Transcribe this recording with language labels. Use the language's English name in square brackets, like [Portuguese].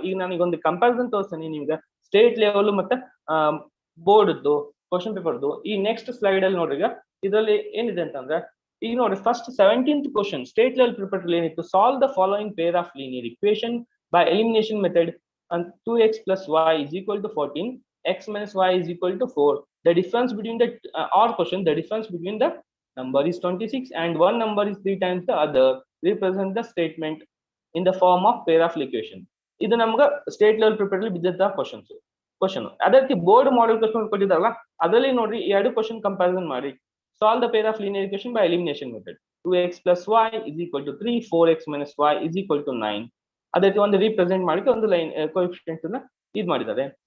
[Kannada] ಈಗ ನಾನೀಗ ಒಂದು ಕಂಪ್ಯಾರಿಸನ್ ತೋರಿಸ್ತೀನಿ ನಿಮ್ಗೆ ಸ್ಟೇಟ್ ಲೆವೆಲ್ ಮತ್ತೆ ಬೋರ್ಡ್ದು ಕ್ವಶನ್ ಪೇಪರ್ದು. ಈ ನೆಕ್ಸ್ಟ್ ಸ್ಲೈಡ್ ಅಲ್ಲಿ ನೋಡ್ರಿ, ಇದರಲ್ಲಿ ಏನಿದೆ ಅಂತಂದ್ರೆ, ಈಗ ನೋಡಿ first 17th question state level prepare ಏನಿತ್ತು, [English] solve the following pair of linear equation by elimination method [Kannada] and 2x + y = 14, x - y = 4. [English] The difference between the or question, the difference between the number is 26 and one number is 3 times the other. Represent the statement in the form of pair of equation. [Kannada] ಇದು ನಮ್ಗೆ state level prepare ಅಲ್ಲಿ ಬಿದ್ದಂತ question. ಅದಕ್ಕೆ board model question ಕೊಟ್ಟಿದ್ದಾರಲ್ಲ, ಅದರಲ್ಲಿ ನೋಡ್ರಿ ಎರಡು question comparison ಮಾಡಿ. [English] Solve the pair of linear equation by elimination method. 2x + y = 3, 4x - y = 9. [Kannada] ಅದಕ್ಕೆ ಒಂದು ರೀಪ್ರೆಸೆಂಟ್ ಮಾಡಿ ಒಂದು ಲೈನ್ ಕೋಎಫಿಷಿಯಂಟ್ ಅನ್ನ ಇದ್ ಮಾಡಿದ್ದಾರೆ.